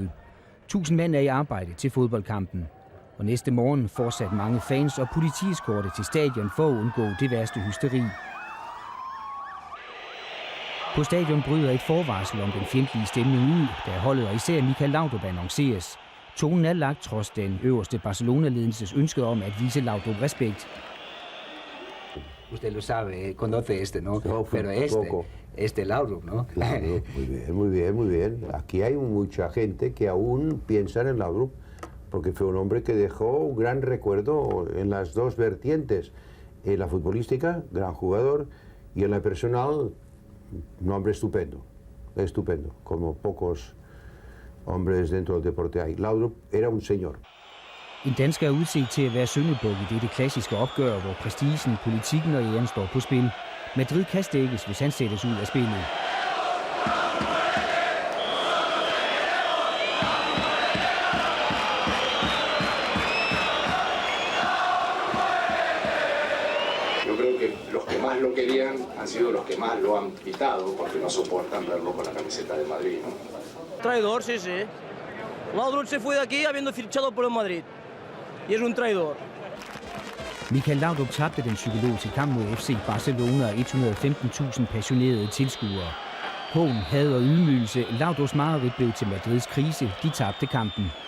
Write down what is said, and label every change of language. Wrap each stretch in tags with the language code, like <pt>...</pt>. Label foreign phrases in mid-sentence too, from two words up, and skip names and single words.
<da>1000 mand er i arbejde til fodboldkampen. Og næste morgen fortsat mange fans og politieskorte til stadion for at undgå det værste hysteri. På stadion bryder et forvarsel om den fjendtlige stemning ud, da holdet og især Michael Laudrup annonceres. Tonen er lagt trods den øverste Barcelona-ledelses ønske om at vise Laudrup respekt.</da> <es>Usted lo sabe, conoce este, ¿no? Pero este Laudrup, ¿no? Claro, muy bien, muy bien, muy bien. Aquí hay mucha gente que aún piensa en Laudrup, porque fue un hombre que dejó un gran recuerdo en las dos vertientes. En la futbolística, gran jugador, y en la personal, un hombre estupendo, como pocos hombres dentro del deporte hay. Laudrup era un señor.</es> <da>En dansker er udset til at være syndebuk i dette klassiske opgør, hvor prestigen, politikken og æren står på spil. Madrid kan stikkes, hvis han sættes ud af spillet.</da> <es>Lo querían han sido los que más lo han pitado porque no soportan verlo con la camiseta de Madrid, ¿no? Traidor, sí. Laudrup se fue de aquí habiendo fichado por el Madrid. Y es un traidor.</es> <da>Michael Laudrup tabte den psykologiske kamp mod FC Barcelona og 115.000 passionerede tilskuere. Hån, had og ydmygelse. Laudrups mareridt blev til Madrids krise. De tabte kampen.</da>